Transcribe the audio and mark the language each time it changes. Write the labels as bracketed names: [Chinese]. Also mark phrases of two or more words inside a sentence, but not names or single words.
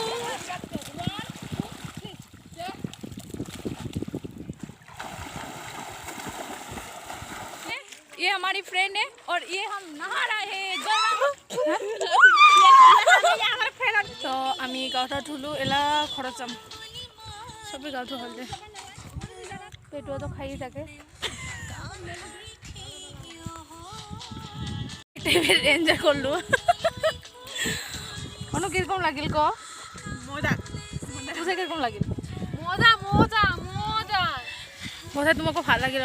[Hindi] ये हमारी फ्रेंड है और ये हम नहा रहे हैं तो [Bangla] আমি গাঁওটা ধুলো এলা খরচ যাম সবে গাঁও ধুল দে পেটুয়া তো খাই থাকে এনজয় করলো অনু কিরকম লাগিল ক মজা বুঝে কিরকম লাগিল মজা মজা মজা বোধহয় তোমাকে ভালো লাগিল